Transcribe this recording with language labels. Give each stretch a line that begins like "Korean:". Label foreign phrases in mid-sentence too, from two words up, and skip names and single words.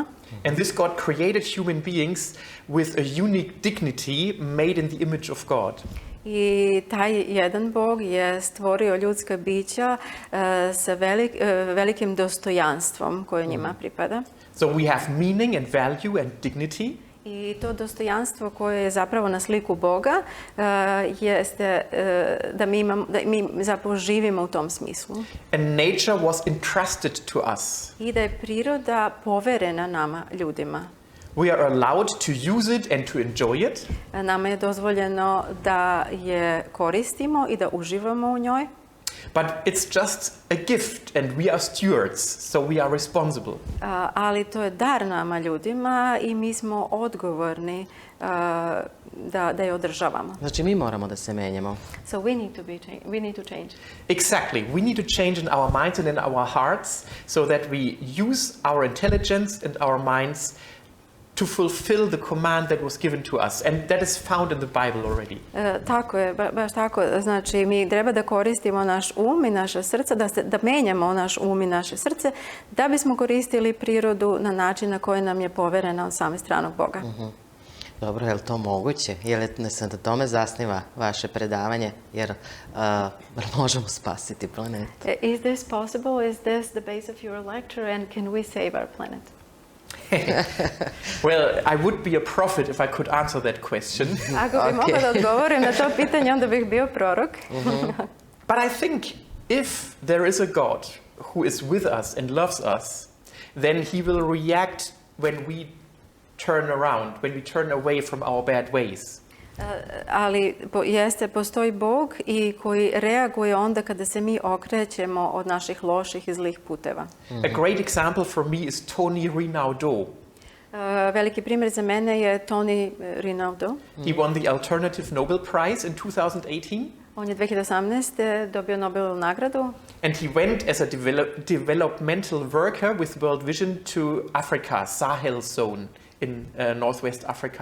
English: And this God created human beings with a unique dignity made in the image of God.
Serbian: I taj jedan Bog je stvorio ljudska bića sa velikim dostojanstvom koje njima pripada.
English: So we have meaning and value and dignity.
Serbian: I to dostojanstvo koje je zapravo na sliku Boga jeste da mi zapravo živimo u tom smislu.
English: And nature was entrusted to us.
Serbian: I da je priroda poverena nama, ljudima.
English: We are allowed to use it and to enjoy it.
Serbian: Nama je dozvoljeno da je koristimo i da uživamo u njoj.
English: But it's just a gift and we are stewards, so we are responsible.
Serbian: Ali to je dar nama, ljudima, i mi smo odgovorni da je održavamo. Znači mi moramo da se menjamo.
English: So we need to change. Exactly. We need to change in our minds and in our hearts so that we use our intelligence and our minds to fulfill the command that was given to us, and that is found in the Bible already.
Serbian: Tako je, baš tako. Znači, mi treba da koristimo naš um i naše srce, da menjamo naš um i naše srce, da bismo koristili prirodu na način na koji nam je poverena od same strane Boga. Dobro, je li to moguće? Je li se na tome zasniva vaše predavanje? Jer možemo spasiti planetu?
English: Is this possible? Is this the base of your lecture, and can we save our planet? Well, I would be a prophet if I could answer that question.
Serbian: Ako bi mogla da odgovorim na to pitanje, onda bih bio prorok.
English: But I think if there is a God who is with us and loves us, then he will react when we turn around, when we turn away from our bad ways.
Serbian: Ali postoji Bog i koji reaguje onda kada se mi okrećemo od naših loših i zlih puteva.
English: A great example for me is Tony Rinaudo.
Serbian: Veliki primjer za mene je Tony Rinaldo.
English: He won the Alternative Nobel Prize in 2018.
Serbian: On je 2018. Dobio Nobelovu nagradu.
English: And he went as a developmental worker with World Vision to Africa, Sahel zone in northwest Africa.